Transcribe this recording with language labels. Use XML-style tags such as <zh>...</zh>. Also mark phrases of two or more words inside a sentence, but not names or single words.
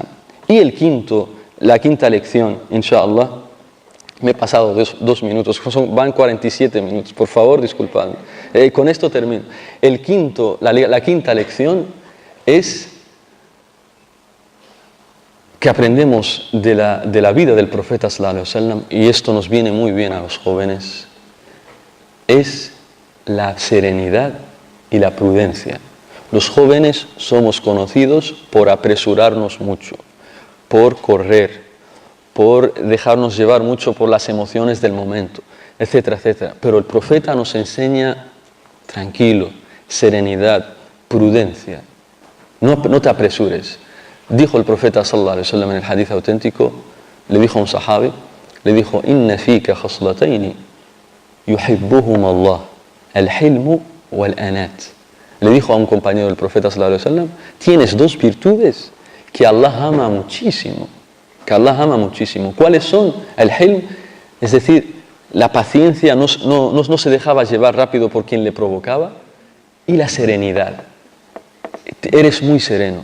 <es>Y la quinta lección, inshallah, me he pasado 2 minutos, van 47 minutos, por favor, disculpadme. Con esto termino. La quinta lección es que aprendemos de la vida del profeta</es> <ar>صلى الله عليه وسلم,</ar> <es>y esto nos viene muy bien a los jóvenes, es la serenidad y la prudencia. Los jóvenes somos conocidos por apresurarnos mucho, por correr, por dejarnos llevar mucho por las emociones del momento, etcétera, etcétera. Pero el profeta nos enseña tranquilo, serenidad, prudencia. No te apresures. Dijo el profeta</es> <ar>صلى الله عليه وسلم</ar> <es>en el hadith auténtico, le dijo a un sahabi, le dijo,</es> <ar>إن فيك خصلتين يحبهم الله، الحلم والأناة.</ar> <es>Le dijo a un compañero del profeta</es> <ar>صلى الله عليه وسلم,</ar> <es>tienes 2 virtudes que Allah ama muchísimo, ¿Cuáles son? El hilm, es decir, la paciencia, no se dejaba llevar rápido por quien le provocaba, y la serenidad. Eres muy sereno.</es>